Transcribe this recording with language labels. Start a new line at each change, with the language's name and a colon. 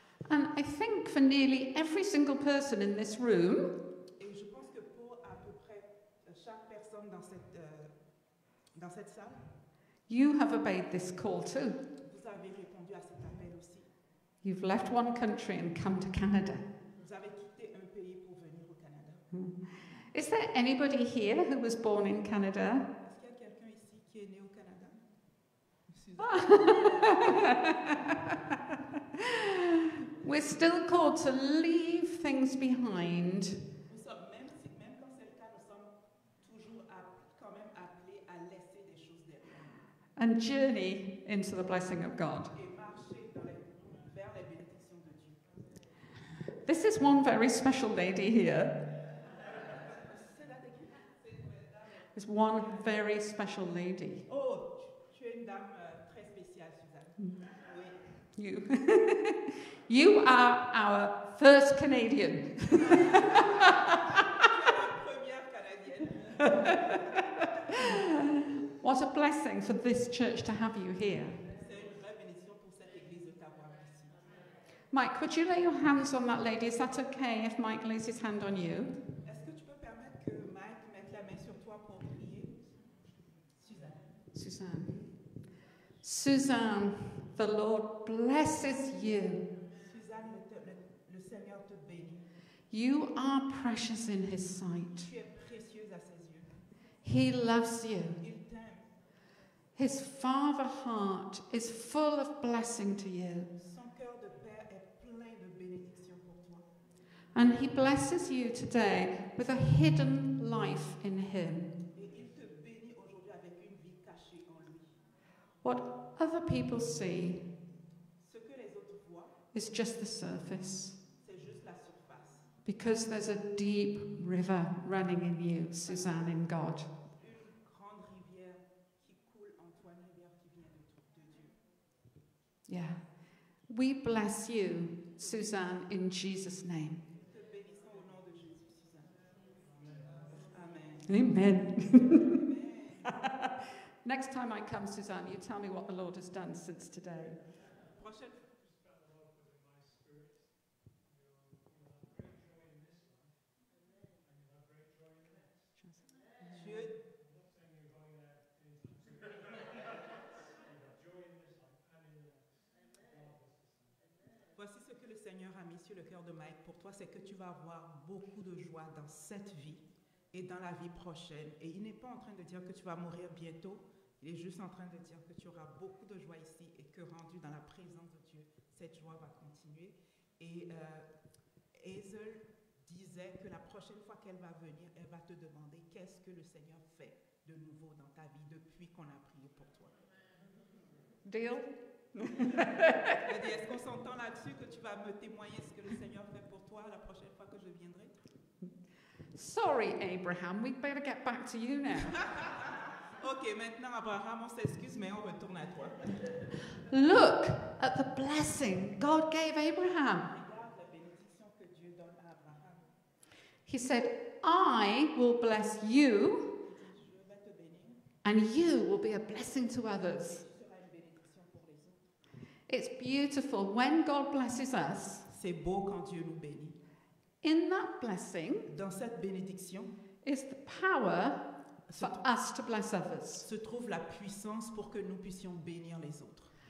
English: And I think for nearly every single person in this room,
French: Et je pense que pour à peu près chaque personne dans cette salle,
English: you have obeyed this call too.
French: vous avez répondu à cet appel aussi.
English: You've left one country and come to Canada.
French: Vous avez quitté un pays pour venir au Canada.
English: Is there anybody here who was born in Canada?
French: Est-ce qu'il y a quelqu'un ici qui est né au Canada?
English: We're still called to leave things behind
French: Même quand c'est le cas, nous sommes toujours quand même appelés à laisser des choses derrière
English: and journey into the blessing of God.
French: et marcher vers les bénédictions de Dieu.
English: This is one very special lady here. There's one very special lady.
French: Oh, tu es une dame très spéciale, Suzanne. Oui.
English: You. You are our first Canadian.
French: Tu es la première Canadienne.
English: What a blessing for this church to have you here.
French: C'est une vraie bénédiction pour cette église de t'avoir ici.
English: Mike, could you lay your hands on that lady? Is that okay if Mike lays his hand on you?
French: Est-ce que tu peux permettre que Mike mette la main sur toi pour prier?
English: Suzanne. Suzanne, the Lord blesses you.
French: Suzanne, le Seigneur te bénit.
English: You are precious in His sight.
French: Tu es précieuse à ses yeux.
English: He loves you.
French: Il t'aime.
English: His Father heart is full of blessing to you.
French: Son cœur de père est plein de bénédictions pour toi.
English: And He blesses you today with a hidden life in Him.
French: Et il te bénit aujourd'hui avec une vie cachée en lui.
English: What other people see
French: Ce que les autres voient,
English: is just the surface.
French: c'est juste la surface.
English: Because there's a deep river running in you, Suzanne, in God.
French: Une grande rivière qui coule en toi, une rivière qui vient de Dieu.
English: Yeah. We bless you, Suzanne, in Jesus' name.
French: Nous te bénissons au nom de Jésus, Suzanne.
English: Amen.
French: Amen.
English: Next time I come, Suzanne, you tell me what the Lord has done since today.
French: Prochaine. Dieu. Voici ce que le Seigneur a mis sur le cœur de Mike pour toi, c'est que tu vas avoir beaucoup de joie dans cette vie et dans la vie prochaine. Et il n'est pas en train de dire que tu vas mourir bientôt, il est juste en train de dire que tu auras beaucoup de joie ici et que rendu dans la présence de Dieu, cette joie va continuer. Et Hazel disait que la prochaine fois qu'elle va venir, elle va te demander qu'est-ce que le Seigneur fait de nouveau dans ta vie depuis qu'on a prié pour toi.
English: Deal?
French: Elle dit, est-ce qu'on s'entend là-dessus que tu vas me témoigner ce que le Seigneur fait pour toi la prochaine fois que je viendrai?
English: Sorry, Abraham, we'd better get back to you now.
French: Ok, maintenant Abraham, on s'excuse, mais on retourne à toi.
English: Look at the blessing God gave Abraham.
French: Regarde la bénédiction que Dieu donne à Abraham.
English: He said, I will bless you,
French: Je vais te bénir,
English: and you will be a blessing to others.
French: tu seras une bénédiction pour les autres.
English: It's beautiful when God blesses us.
French: C'est beau quand Dieu nous bénit.
English: In that blessing
French: Dans cette bénédiction
English: is the power
French: se,
English: for us to bless others.
French: se trouve la puissance pour que nous puissions bénir les autres.